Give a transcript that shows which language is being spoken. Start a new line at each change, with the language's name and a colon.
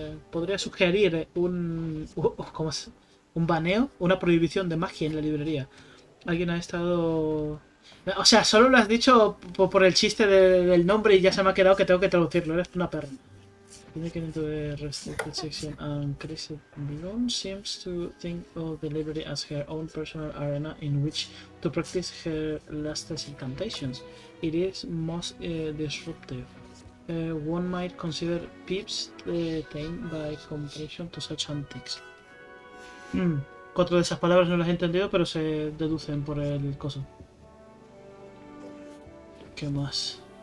Spanish: podría sugerir un baneo, una prohibición de magia en la librería. Alguien ha estado... O sea, solo lo has dicho por el chiste del nombre y ya se me ha quedado que tengo que traducirlo. Eres una perra. Tiene que
English: into the restricted section and Crazy Blonde seems to think of the library as her own personal arena in which to practice her latest incantations. It is most disruptive. One might consider Pips tame by comparison to such antics.
Spanish: 4 de esas palabras no las he entendido, pero se deducen por el coso. ¿Qué más?